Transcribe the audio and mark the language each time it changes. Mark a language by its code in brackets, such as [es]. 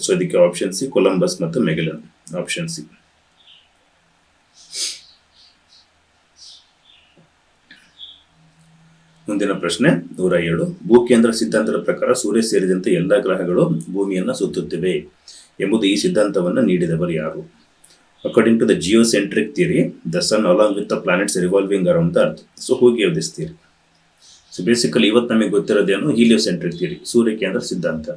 [kn] So ಇದಕ್ಕೆ option C, Columbus ಮತ್ತು Magellan, option C. ಮುಂದಿನ ಪ್ರಶ್ನೆ 107. ಭೂಕೇಂದ್ರ ಸಿದ್ಧಾಂತದ ಪ್ರಕಾರ ಸೂರ್ಯ ಸೇರಿದಂತೆ ಎಲ್ಲಾ ಗ್ರಹಗಳು ಭೂಮಿಯನ್ನ ಸುತ್ತುತ್ತಿವೆ ಎಂಬುದು ಈ ಸಿದ್ಧಾಂತವನ್ನು ನೀಡಿದವರು ಯಾರು? [en] According to the geocentric theory, the sun along with the planets revolving around the earth. So who gave this theory? [kn] So basically ಇವತ್ತು ನಮಗೆ ಗೊತ್ತಿರೋದೇನು, ಹೀಲಿಯೋಸೆಂಟ್ರಿಕ್ ಥಿಯರಿ, ಸೂರ್ಯ ಕೇಂದ್ರ ಸಿದ್ಧಾಂತ.